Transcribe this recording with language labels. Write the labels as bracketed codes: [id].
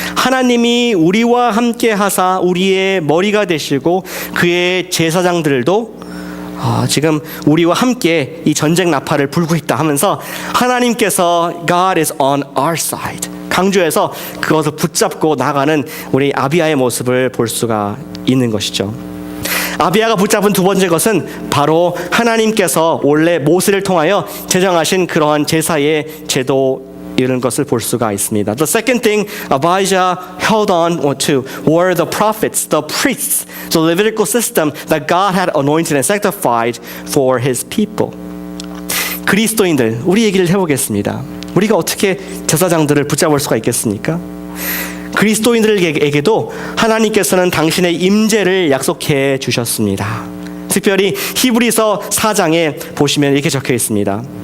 [ko] 하나님이 우리와 함께 하사 우리의 머리가 되시고 그의 제사장들도 지금 우리와 함께 이 전쟁 나팔을 불고 있다 하면서 하나님께서 [en] God is on our side [ko] 강조해서 그것을 붙잡고 나가는 우리 아비야의 모습을 볼 수가 있는 것이죠. 아비야가 붙잡은 두 번째 것은 바로 하나님께서 원래 모세를 통하여 제정하신 그러한 제사의 제도, 이런 것을 볼 수가 있습니다. [en] The second thing Abijah held on to were the prophets, the priests, the Levitical system that God had anointed and sanctified for His people. [ko] 그리스도인들, 우리 얘기를 해보겠습니다. 우리가 어떻게 제사장들을 붙잡을 수가 있겠습니까? 그리스도인들에게도 하나님께서는 당신의 임재를 약속해 주셨습니다. 특별히 히브리서 4장에 보시면 이렇게 적혀 있습니다.